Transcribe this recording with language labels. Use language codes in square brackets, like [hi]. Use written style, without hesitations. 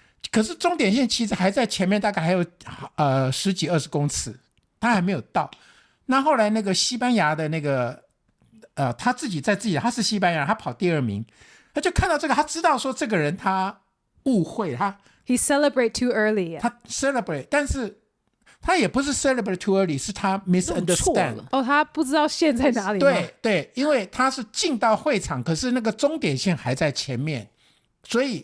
[zh] 可是终点线其实还在前面，大概还有10几20公尺，他还没有到。那后来那个西班牙的那个他自己他是西班牙人，他跑第2名，他就看到这个，他知道说这个人他误会， [en] He celebrate too early， [zh] 他 celebrate， 但是他也不是 [en] celebrate too early， [zh] 是他 misunderstand。他不知道线在哪里吗？对，因为他是进到会场，可是那个终点线还在前面，所以